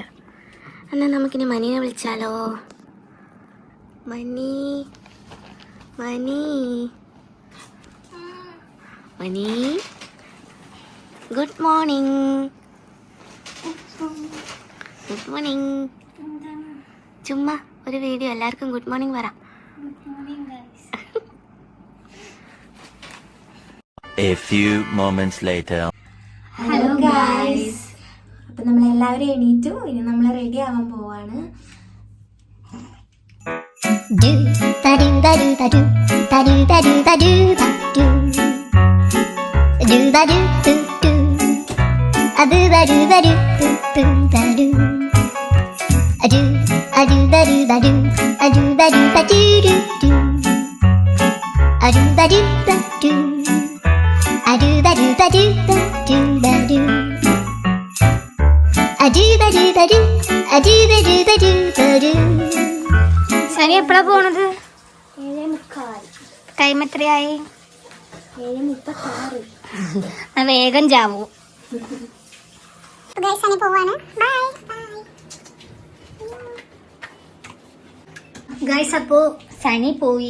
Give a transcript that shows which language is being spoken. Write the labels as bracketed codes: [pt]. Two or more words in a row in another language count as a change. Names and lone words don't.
[ml] എന്നാൽ നമുക്കിനി മനീനെ വിളിച്ചാലോ. മണി മണി മണി, [en] Good morning. Good morning. [ml] ചുമ്മാ ഒരു വീഡിയോ, എല്ലാവർക്കും [en] Good morning [ml] പറ. [en] A few moments later. Hello guys, [ml] അപ്പം നമ്മളെല്ലാവരും എണീറ്റു. ഇനി നമ്മൾ റെഡി ആവാൻ പോവാണ്. Do ba do ba do ba do ba do ba do ba do ba do do ba do do do a do ba do ba do do ba do a do ba do ba do a do ba do ba do do do a do ba do ba do a do ba do ba do ba do ba do a do ba do ba do a do ba do ba do ba do. സനി എപ്പോഴാ പോണത്? 7:45. ടൈം എത്രയായി? 7:36. വേഗം ചാവൂ. ഗൈസ്, അപ്പോ സനി പോയി.